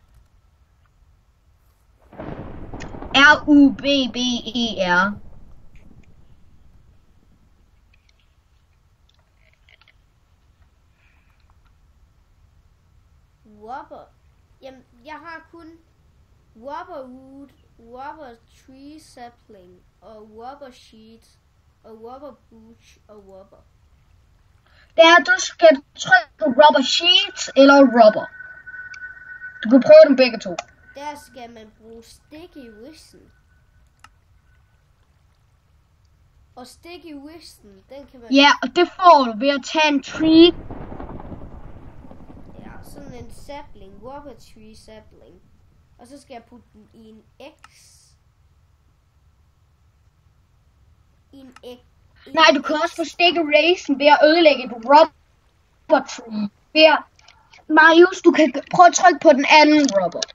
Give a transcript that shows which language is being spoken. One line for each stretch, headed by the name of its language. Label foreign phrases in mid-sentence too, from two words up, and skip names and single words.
English: R-U-B-B-E-R. Rubber.
Danish: Jamen, jeg har kun
English: rubber wood, rubber tree sapling,
Danish: og
English: rubber sheet,
Danish: og
English: rubber bush,
Danish: og rubber. Du skal trykke på
English: rubber sheets
Danish: eller rubber. Du kan prøve dem begge to. Der skal man bruge
English: sticky whistle.
Danish: Og
English: sticky whistle,
Danish: den kan man... Ja, og det får du ved at tage en tree. Ja, sådan en sapling,
English: rubber tree sapling.
Danish: Og så skal jeg putte den i en X. Nej, du kan også få
English: sticky raisin
Danish: ved at ødelægge et
English: rubber tree.
Danish: Marius, du kan prøve at trykke på den anden rubber.